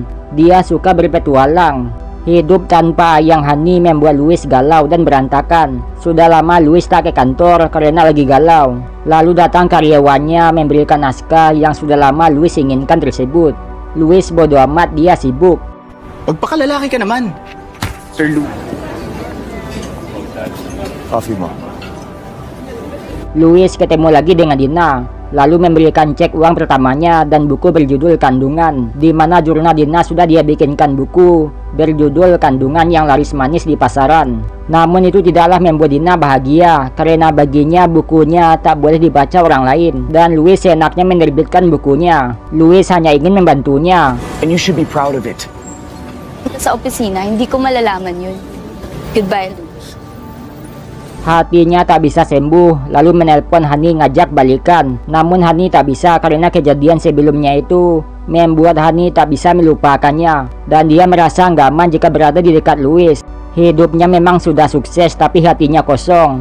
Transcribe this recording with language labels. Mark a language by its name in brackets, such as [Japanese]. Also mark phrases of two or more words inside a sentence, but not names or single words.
[Indonesian] Dia suka berpetualang. Hidup tanpa ayang Hani membuat Louis galau dan berantakan. Sudah lama Louis tak ke kantor karena lagi galau. Lalu datang karyawannya memberikan naskah yang sudah lama Louis inginkan tersebut. Louis bodo amat, dia sibuk. [Filipino] Magpakalalaki ka naman, Sir Lou. Coffee mo. [Indonesian] Louis ketemu lagi dengan Dina, lalu memberikan cek uang pertamanya dan buku berjudul Kandungan, di mana jurnal Dina sudah dia bikinkan buku berjudul Kandungan yang laris manis di pasaran. Namun itu tidaklah membuat Dina bahagia, karena baginya bukunya tak boleh dibaca orang lain, dan Louis enaknya menerbitkan bukunya. Louis hanya ingin membantunya. [English] And you should be proud of it. [Filipino] Sa opisina, hindi ko malalaman yun. [English] Goodbye, Louis. [Indonesian] Hatinya tak bisa sembuh, lalu menelpon Hani ngajak balikan. Namun Hani tak bisa karena kejadian sebelumnya itu membuat Hani tak bisa melupakannya, dan dia merasa nggak aman jika berada di dekat Louis. Hidupnya memang sudah sukses tapi hatinya kosong.